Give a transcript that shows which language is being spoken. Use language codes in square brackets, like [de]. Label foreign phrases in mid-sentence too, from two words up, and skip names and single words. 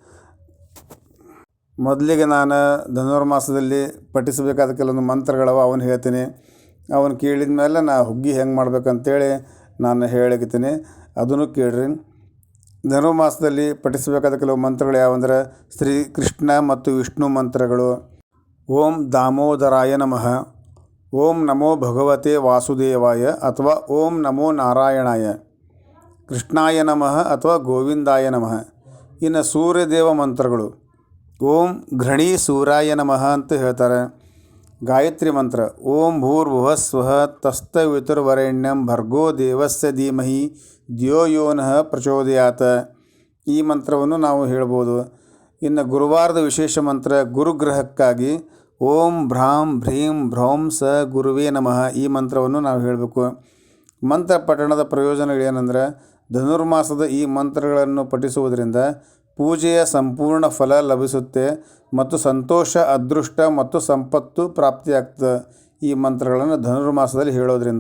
[kn] ಮೊದಲಿಗೆ ನಾನು ಧನುರ್ಮಾಸದಲ್ಲಿ ಪಠಿಸಬೇಕಾದ ಕೆಲವೊಂದು ಮಂತ್ರಗಳವ, ಅವನು ಹೇಳ್ತೀನಿ. ಅವನು ಕೇಳಿದ ಮೇಲೆ ಹುಗ್ಗಿ ಹೆಂಗೆ ಮಾಡ್ಬೇಕಂತೇಳಿ ನಾನು ಹೇಳಿಕತ್ತೀನಿ. ಅದನ್ನು ಕೇಳಿರಿ. ಧನುರ್ಮಾಸದಲ್ಲಿ ಪಠಿಸಬೇಕಾದ ಕೆಲವು ಮಂತ್ರಗಳು ಯಾವಂದರೆ ಶ್ರೀ ಕೃಷ್ಣ ಮತ್ತು ವಿಷ್ಣು ಮಂತ್ರಗಳು. [sa] ಓಂ ದಾಮೋದರಾಯ ನಮಃ, ಓಂ ನಮೋ ಭಗವತೆ ವಾಸುದೇವಾಯ ಅಥವಾ ಓಂ ನಮೋ ನಾರಾಯಣಾಯ, ಕೃಷ್ಣಾಯ ನಮಃ ಅಥವಾ ಗೋವಿಂದಾಯ ನಮಃ. [kn] ಇನ್ನು ಸೂರ್ಯದೇವ ಮಂತ್ರಗಳು [sa] ಓಂ ಘೃಣಿ ಸೂರ್ಯಾಯ ನಮಃ [kn] ಅಂತ ಹೇಳ್ತಾರೆ. [sa] ಗಾಯತ್ರಿ ಮಂತ್ರ ಓಂ ಭೂರ್ಭುವಃ ಸ್ವಃ ತಸ್ತವಿತುರ್ವರೆಣ್ಯಂ ಭರ್ಗೋ ದೇವಸ್ಯ ಧೀಮಹಿ ಧಿಯೋ ಯೋ ನಃ ಪ್ರಚೋದಯಾತ್. [kn] ಈ ಮಂತ್ರವನ್ನು ನಾವು ಹೇಳ್ಬೋದು. ಇನ್ನು ಗುರುವಾರದ ವಿಶೇಷ ಮಂತ್ರ ಗುರುಗ್ರಹಕ್ಕಾಗಿ [sa] ಓಂ ಭ್ರಾಂ ಭ್ರೀಂ ಭ್ರೌಂ ಸ ಗುರುವೇ ನಮಃ. [kn] ಈ ಮಂತ್ರವನ್ನು ನಾವು ಹೇಳಬೇಕು. ಮಂತ್ರ ಪಠಣದ ಪ್ರಯೋಜನಗಳೇನೆಂದರೆ, ಧನುರ್ಮಾಸದ ಈ ಮಂತ್ರಗಳನ್ನು ಪಠಿಸುವುದರಿಂದ ಪೂಜೆಯ ಸಂಪೂರ್ಣ ಫಲ ಲಭಿಸುತ್ತೆ ಮತ್ತು ಸಂತೋಷ, ಅದೃಷ್ಟ ಮತ್ತು ಸಂಪತ್ತು ಪ್ರಾಪ್ತಿಯಾಗ್ತದೆ ಈ ಮಂತ್ರಗಳನ್ನು ಧನುರ್ಮಾಸದಲ್ಲಿ ಹೇಳೋದ್ರಿಂದ.